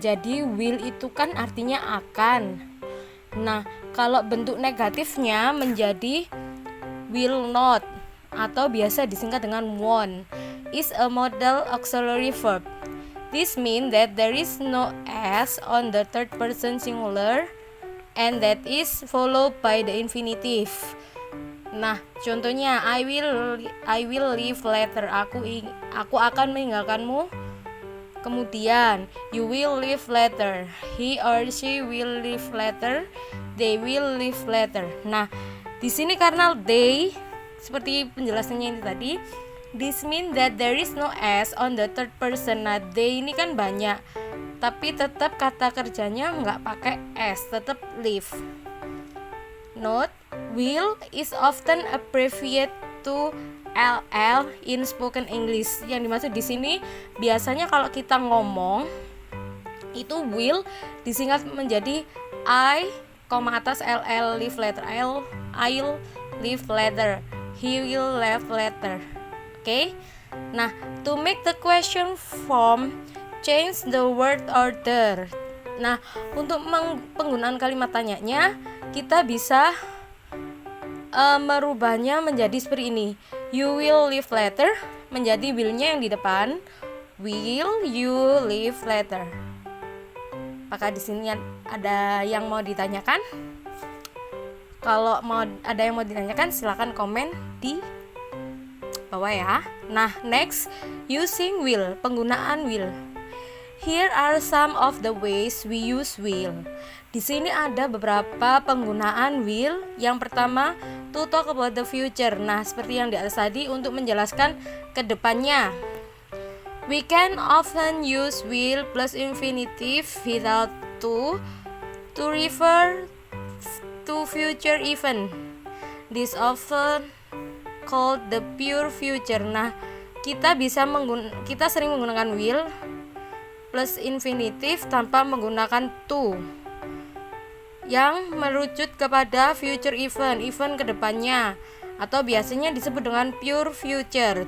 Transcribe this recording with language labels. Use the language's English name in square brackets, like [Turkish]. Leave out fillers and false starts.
[Indonesian] Jadi will itu kan artinya akan. Nah, kalau bentuk negatifnya menjadi will not atau biasa disingkat dengan won't, [English] is a modal auxiliary verb. This means that there is no s on the third person singular and that is followed by the infinitive. [Indonesian] Nah, contohnya [English] I will leave later. [Indonesian] Aku akan meninggalkanmu kemudian. [English] You will leave later. He or she will leave later. They will leave later. [Indonesian] Nah, di sini karena they seperti penjelasannya ini tadi, [English] this mean that there is no s on the third person. [Indonesian] Nah, they ini kan banyak, tapi tetap kata kerjanya nggak pakai s, tetap live. [English] Note, will is often abbreviated to ll in spoken English. [Indonesian] Yang dimaksud di sini biasanya kalau kita ngomong itu will disingkat menjadi I, atas ll leave later. [English] I'll leave later. He will leave later. Okay? Nah, to make the question form, change the word order. [Indonesian] Nah, untuk penggunaan kalimat tanyanya, kita bisa merubahnya menjadi seperti ini. [English] You will leave later [Indonesian] menjadi will-nya yang di depan. [English] Will you leave later? [Indonesian] Apakah di sini ada yang mau ditanyakan? Kalau ada yang mau ditanyakan, silakan komen di bawah ya. [English] Nah, next, using will, penggunaan will. Here are some of the ways we use will. [Indonesian] Di sini ada beberapa penggunaan will. Yang pertama, [English] to talk about the future. [Indonesian] Nah, seperti yang di atas tadi, untuk menjelaskan ke depannya. [English] We can often use will plus infinitive without to refer to future event. This often called the pure future. [Indonesian] Nah, kita sering menggunakan will plus infinitive tanpa menggunakan to yang merujuk kepada future event kedepannya, atau biasanya disebut dengan pure future.